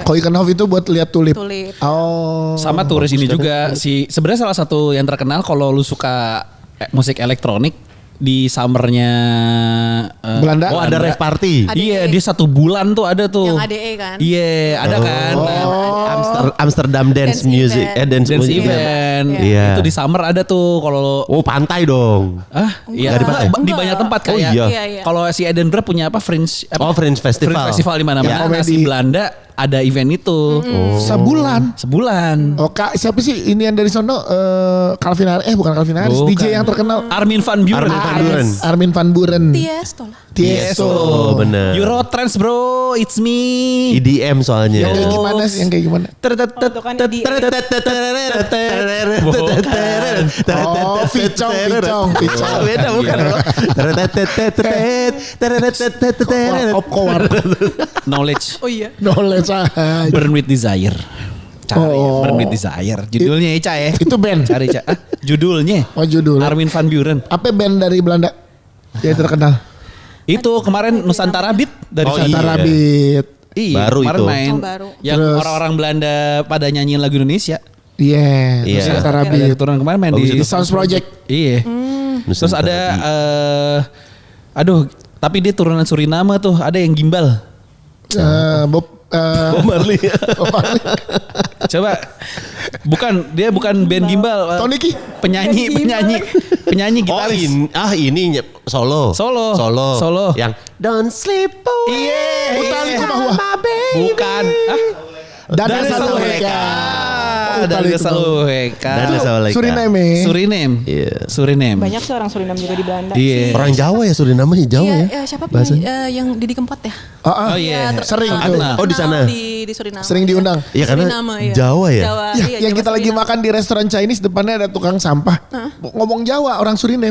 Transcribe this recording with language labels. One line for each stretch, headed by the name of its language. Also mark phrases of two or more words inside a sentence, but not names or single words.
Indonesian: Koikenhof itu buat lihat tulip. Tulip. Oh. Sama turis ini juga si sebenarnya salah satu yang terkenal kalau lu suka musik elektronik di summernya Belanda? Oh, ada rave party. ADE. Iya, dia 1 bulan tuh ada tuh. Yang ADE kan? Iya, ada kan. Nah, Amsterdam Dance Dance Music. event. Dance dance music. event. Iya. Itu di summer ada tuh kalau Oh, pantai dong. iya Nggak di pantai? di banyak tempat Oh, kayak. iya. Iya. Kalau si Edinburgh punya apa Fringe Oh, Fringe Festival. Fringe Festival di mana-mana. Ya. Nah, si Belanda ada event itu. Sebulan. Sebulan. Oh kak, siapa sih ini yang dari sono? Calvin Harris, bukan Calvin Harris, Bukan. DJ yang terkenal. Armin van Buuren. Armin van Buuren. Armin van Buuren. Tiesto lah. Tiesto. Oh, bener.
English: Eurotrance bro, it's me.
Indonesian: EDM soalnya. Yang kayak gimana sih? Yang kayak gimana? Itu kan di Oh, Picong. Beda bukan. Opkowar. Knowledge. Oh iya. Knowledge aja. Burn with Desire. Cari Oh. Burn with Desire. Judulnya Ica ya. Itu band. Cari Ica. Judulnya. Oh judul. Armin van Buuren. Apa band dari Belanda yang terkenal? Itu kemarin Nusantara Beat dari Oh, sana. iya. Nusantara Beat. Iya, Baru kemarin itu. main. Oh, baru. Yang Terus- orang-orang Belanda pada nyanyiin lagu Indonesia. Iya. Iya. Nusantara Ada Beat. keturunan kemarin main Bagus di itu. Sounds Project. Iya. Terus ada aduh, tapi dia turunan Suriname tuh, ada yang gimbal. Bob Marley. Coba dia bukan band gimbal. Tony Ki. Penyanyi Oh, gitaris. ini solo. Solo. Yang Don't Sleep Away. Iya. Utaliku bahwa.
English: My baby.
Indonesian: Bukan. Dada Dari Saluheka. Dari Utaliku Saluheka. Dada Saluheka. Suriname. Suriname. Iya. Suriname. Banyak sih orang Suriname juga di Belanda. Iya. Orang Jawa ya Suriname ya Jawa Iya, ya. siapa Bahasa. yang Didi Kempot ya? Oh iya. Sering terkenal. tuh. Kenal. Oh, di sana. Di Suriname. Sering diundang. Iya karena Suriname, iya. Jawa ya. Jawa, Ya, iya, yang Jawa kita lagi Suriname. makan di restoran Chinese depannya ada tukang sampah. Ngomong Jawa orang Suriname.